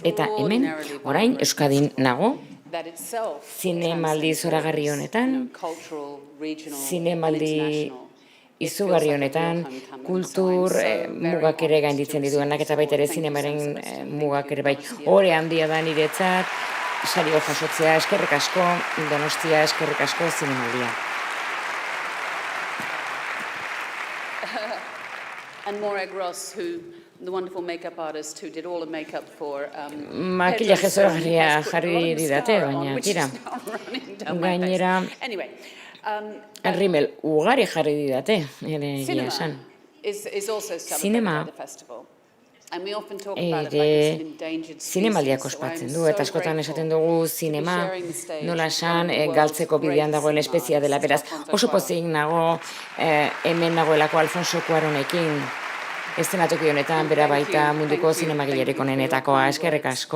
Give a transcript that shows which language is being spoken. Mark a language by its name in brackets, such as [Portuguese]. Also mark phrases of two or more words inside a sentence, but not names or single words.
[Basque] Eta hemen, orain, Euskadin nago, zinemaldi zoragarri honetan, zinemaldi izugarri honetan, kultur mugak ere gainditzen dituenak eta baita ere zinemaren mugak ere bai. Hore handia da niretzat, sario jasotzea, eskerrik asko, Donostia, eskerrik asko zinemaldia. [English] And Morag Ross, the wonderful makeup artist who did all the makeup for [Basque] makillaje zoragarria jarri didate, baina tira. Gainera, Rimmel ugari jarri didate, ere egia esan. Zinema ere zinemaldiak ospatzen du, eta askotan esaten dugu zinema nola esan galtzeko bidean dagoen espezia dela, beraz oso pozik nago hemen nagoelako Alfonso Cuaronekin, eszenatoki honetan, bera baita munduko zinemagilerik onenetakoa, eskerrik asko.